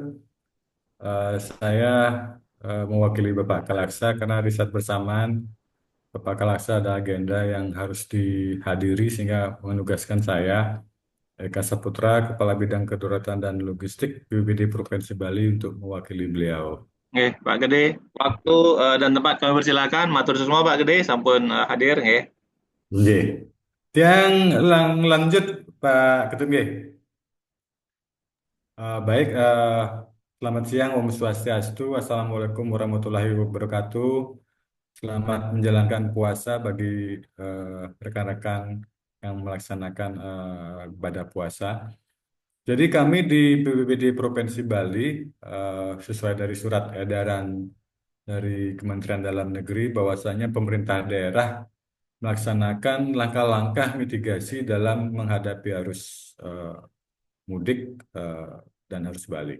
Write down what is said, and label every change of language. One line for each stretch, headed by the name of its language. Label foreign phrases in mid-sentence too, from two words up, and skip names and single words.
Indonesian: Saya mewakili Bapak Kalaksa karena di saat bersamaan Bapak Kalaksa ada agenda yang harus dihadiri sehingga menugaskan saya, Eka Saputra, Kepala Bidang Kedaruratan dan Logistik BPBD Provinsi Bali untuk mewakili beliau. Oke, Pak Gede, waktu dan tempat kami persilakan. Matur semua Pak Gede, sampun hadir. Nggih.
Balinese: Tiang lanjut Pak Ketut nggih.
Indonesian: Baik, selamat siang, Om Swastiastu,
Arabic: السلام عليكم ورحمة الله وبركاته.
Indonesian: Selamat menjalankan puasa bagi rekan-rekan yang melaksanakan ibadah puasa. Jadi kami di BPBD Provinsi Bali, sesuai dari surat edaran dari Kementerian Dalam Negeri, bahwasanya pemerintah daerah melaksanakan langkah-langkah mitigasi dalam menghadapi arus mudik dan arus balik.